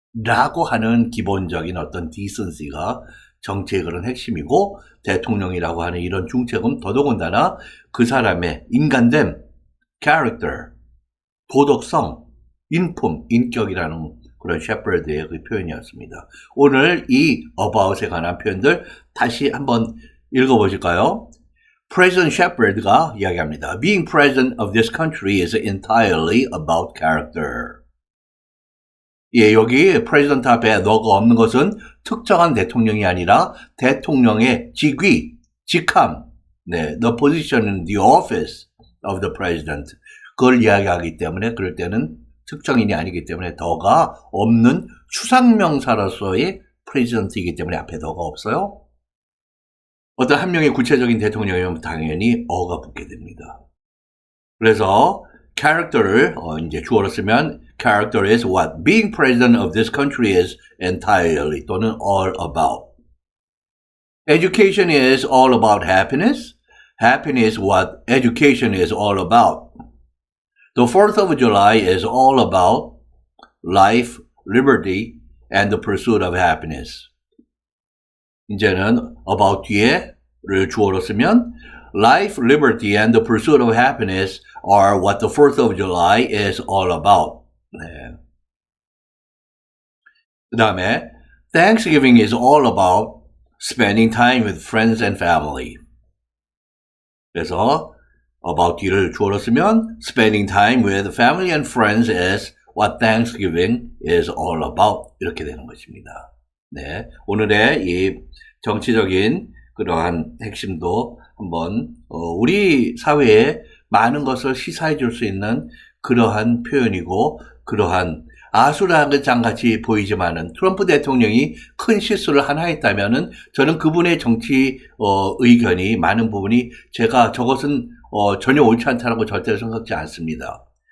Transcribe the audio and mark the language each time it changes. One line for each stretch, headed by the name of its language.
Korean: 라고 하는 기본적인 어떤 디센시가 정치의 그런 핵심이고, 대통령이라고 하는 이런 중책은 더더군다나 그 사람의 인간됨, character, 도덕성, 인품, 인격이라는 그런 셰퍼드의 그 표현이었습니다. 오늘 이 about에 관한 표현들 다시 한번 읽어보실까요? President Shepard가 이야기합니다.
English: Being president of this country is entirely about character.
Korean: 예, 여기 president 앞에 너가 없는 것은 특정한 대통령이 아니라 대통령의 직위, 직함, 네,
English: the position, the office of the president.
Korean: 그걸 이야기하기 때문에 그럴 때는 특정인이 아니기 때문에 더가 없는 추상명사로서의 president이기 때문에 앞에 더가 없어요. 어떤 한 명의 구체적인 대통령이면 당연히 어가 붙게 됩니다. 그래서 character를 이제 주어로 쓰면
English: character is what being president of this country is entirely 또는 all about. Education is all about happiness. Happiness is what education is all about. The 4th of July is all about life, liberty, and the pursuit of happiness.
Korean: 이제는 about 뒤에를 주어로 쓰면
English: life, liberty, and the pursuit of happiness are what the 4th of July is all about.
Korean: 네. 그 다음에
English: Thanksgiving is all about spending time with friends and family.
Korean: 그래서 about 뒤를 주어로 쓰면
English: spending time with family and friends is what Thanksgiving is all about.
Korean: 이렇게 되는 것입니다. 네, 오늘의 이 정치적인 그러한 핵심도 한번 우리 사회에 많은 것을 시사해 줄 수 있는 그러한 표현이고, 그러한 아수라장같이 보이지만은 트럼프 대통령이 큰 실수를 하나 했다면은 저는 그분의 정치 의견이 많은 부분이 제가 저것은 전혀 옳지 않다라고 절대로 생각지 않습니다.